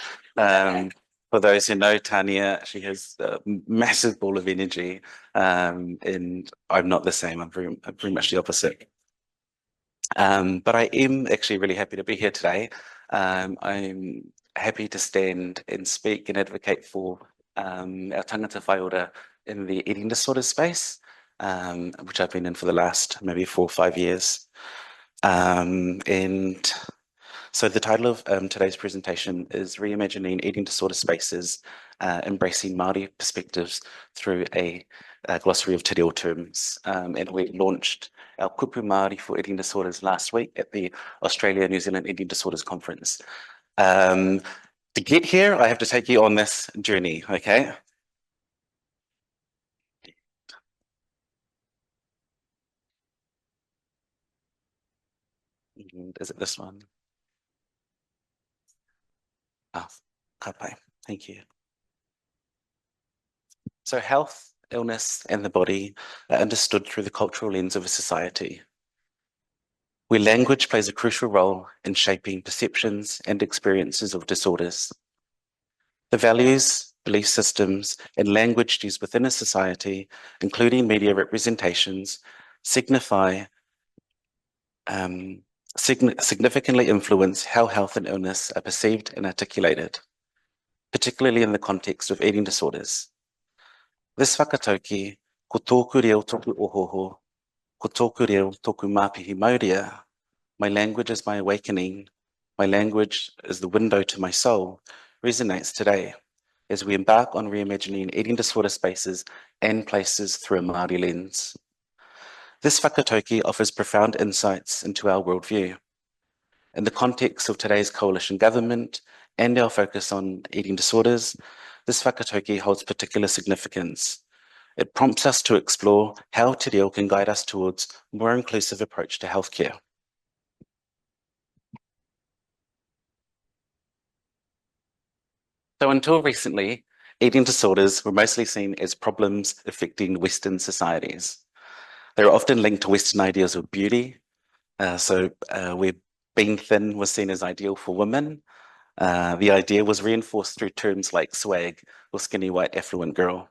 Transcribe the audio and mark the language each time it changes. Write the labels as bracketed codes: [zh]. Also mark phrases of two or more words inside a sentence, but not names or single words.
[en] For those who know Tania, she has a massive ball of energy, and I'm not the same. I'm very much the opposite. But I am actually really happy to be here today. I'm happy to stand and speak and advocate for our [mi] tangata whaiora [en] in the eating disorder space, which I've been in for the last maybe 4 or 5 years. And so the title of today's presentation is Reimagining Eating Disorder Spaces, Embracing Māori Perspectives through a glossary of [mi] te reo [en] terms. And we launched our [mi] kupu Māori [en] for eating disorders last week at the Australia-New Zealand Eating Disorders Conference. To get here, I have to take you on this journey, okay? And is it this one? [mi] Ka pai. [en] Thank you. So health, illness, and the body are understood through the cultural lens of a society, where language plays a crucial role in shaping perceptions and experiences of disorders. The values, belief systems, and language used within a society, including media representations, significantly influence how health and illness are perceived and articulated, particularly in the context of eating disorders. [mi] This whakatauki, ko tōku reo toku ohoho, ko tōku reo toku māpihi mauria, [en] my language is my awakening, my language is the window to my soul, resonates today as we embark on reimagining eating disorder spaces and places through a Māori lens. This whakatauki offers profound insights into our worldview. In the context of today's coalition government and our focus on eating disorders, this whakatauki holds particular significance. It prompts us to explore how [mi] te reo [en] can guide us towards a more inclusive approach to healthcare. So until recently, eating disorders were mostly seen as problems affecting Western societies. They were often linked to Western ideas of beauty. Where being thin was seen as ideal for women, The idea was reinforced through terms like swag or skinny white affluent girl.